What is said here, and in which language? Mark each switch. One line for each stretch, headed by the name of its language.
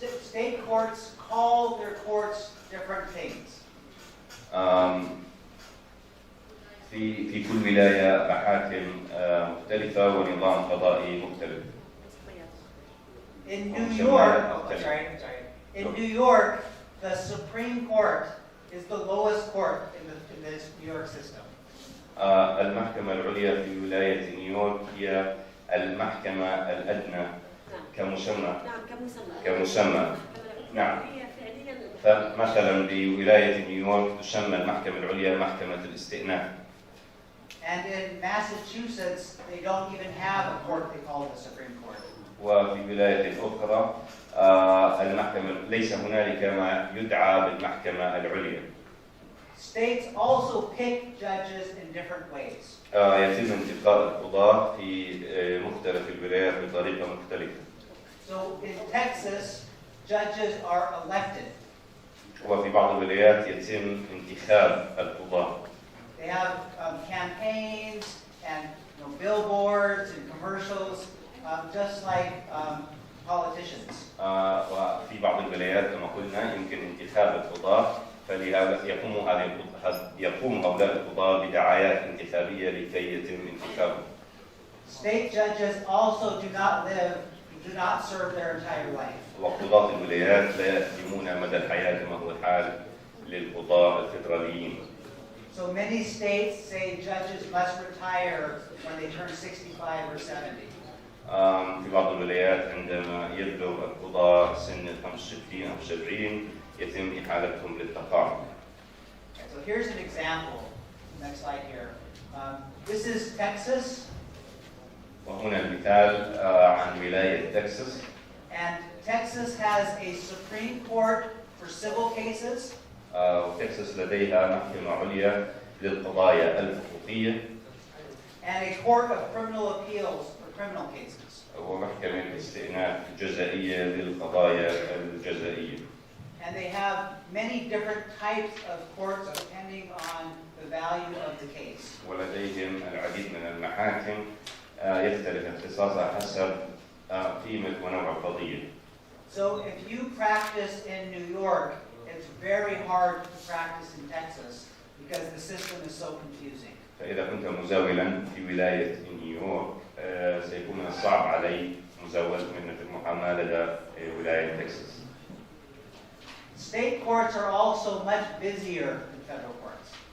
English: State courts call their courts different things.
Arabic: في كل ولاية محاكم مختلفة ونظام قضائي مختلف.
English: In New York, In New York, the Supreme Court is the lowest court in this New York system.
Arabic: المحكمة العليا في ولاية نيويورك هي المحكمة الأدنى كمسمى. نعم. فمثلا بولاية نيويورك تسمى المحكمة العليا محكمة الاستئناف.
English: And in Massachusetts, they don't even have a court they call the Supreme Court.
Arabic: وفي ولاية أخرى المحكمة ليس هنالك ما يدعى بالمحكمة العليا.
English: States also pick judges in different ways.
Arabic: يتم انتخاب القضاة في مختلف الولايات بطريقة مختلفة.
English: So in Texas, judges are elected.
Arabic: وفي بعض الولايات يتم انتخاب القضاة.
English: They have campaigns and billboards and commercials, just like politicians.
Arabic: وفي بعض الولايات كما قلنا يمكن انتخاب القضاة، فلهذا يقوم هؤلاء القضاة بدعايات انتخابية لكي يتم انتخابهم.
English: State judges also do not serve their entire life.
Arabic: وقضاة الولايات لا يقيمون مدى الحياة كما هو الحال للقضاة الفدراليين.
English: So many states say judges must retire when they turn 65 or 70.
Arabic: في بعض الولايات عندما يبلغ القضاة سن 65 أو 70 يتم إحالتهم للتقاعد.
English: So here's an example. Next slide here. This is Texas.
Arabic: وهنا المثال عن ولاية تكساس.
English: And Texas has a Supreme Court for civil cases.
Arabic: وتكساس لديها محكمة عليا للقضايا الحقوقية.
English: And a court of criminal appeals for criminal cases.
Arabic: ومحكمة استئناف جزائية للقضايا الجزائية.
English: And they have many different types of courts depending on the value of the case.
Arabic: ولديهم العديد من المحاكم يختلف اختصاصها حسب قيمة ونوع القضية.
English: So if you practice in New York, it's very hard to practice in Texas because the system is so confusing.
Arabic: فإذا كنت مزاولا في ولاية نيويورك سيكون من الصعب علي مزاولة مهنة المحاماة لدى ولاية تكساس.
English: State courts are also much busier than federal courts.